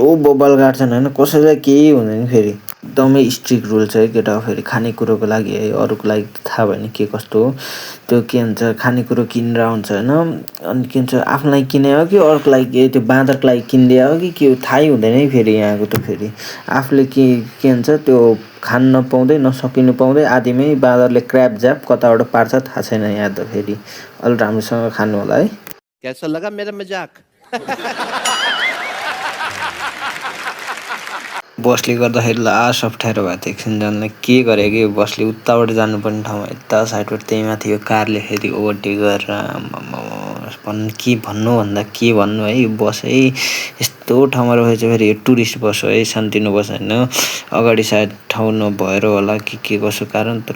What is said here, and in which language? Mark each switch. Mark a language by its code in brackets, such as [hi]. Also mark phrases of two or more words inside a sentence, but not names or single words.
[ne] बबाल गाड्छन् होइन कसैलाई केही हुँदैन फेरि एकदमै [en] strict rule [ne] छ है केटा फेरि खानेकुरोको लागि है अरूको लागि थाहा भएन के कस्तो हो त्यो के भन्छ खानेकुरो किनेर आउँछ होइन अनि के भन्छ आफ्नो लागि किने हो कि अरूको लागि त्यो बाँदरको लागि किनिदिए हो कि के थाहै हुँदैन है फेरि यहाँको त फेरि आफूले के भन्छ त्यो खान नपाउँदै नसकिनु पाउँदै आधीमै बाँदरले क्र्याप ज्याप कताबाट पार्छ थाहा छैन यहाँ त फेरि अलि राम्रोसँग खानु होला है [hi] कैसा लगा मेरा मजाक [ne] बसले गर्दाखेरि लास्ट अप्ठ्यारो भएको थियो एकछिन जानलाई के गरे कि बसले उताबाट जानुपर्ने ठाउँमा यता साइडबाट त्यही माथि यो कारले फेरि ओभरटेक गरेर के भन्नुभन्दा के भन्नु है यो बस है यस्तो ठाउँमा रहेछ फेरि यो [en] tourist bus [ne] हो है सानोतिनो बस होइन अगाडि सायद ठाउँ नभएर होला के कसो कारण तर